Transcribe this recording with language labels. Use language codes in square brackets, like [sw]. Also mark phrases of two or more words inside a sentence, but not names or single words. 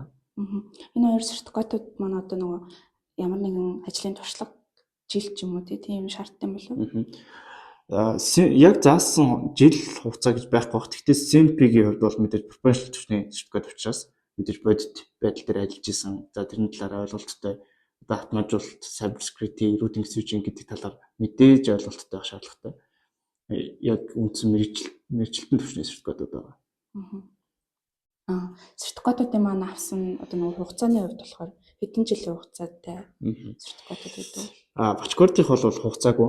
[mn] Энэ хоёр сертификатууд маань одоо нөгөө ямар нэгэн ажлын туршлага жил ч юм уу тийм шаардтай юм болов? Яг заасан жил хугацаа гэж байхгүй бах. Гэхдээ CNP-ийн хувьд бол мэдээж professional төвчний сертификат учраас мэдээж бодит байдал дээр ажиллаж исэн. За тэрний талаар ойлголттой одоо автоматжуулалт, [en] cyber security, routing switching [mn] гэдэг талаар мэдээж ойлголттой байх шаардлагатай. Яг үндсэн мэргэжилтэн төвчний сертификатууд байгаа. Сертификатуудын маань авсан одоо нэг хугацааны хувьд болохоор хэдэн жилийн хугацаатай сертификатууд гэдэг. WatchGuard-ийнх бол хугацаагүй.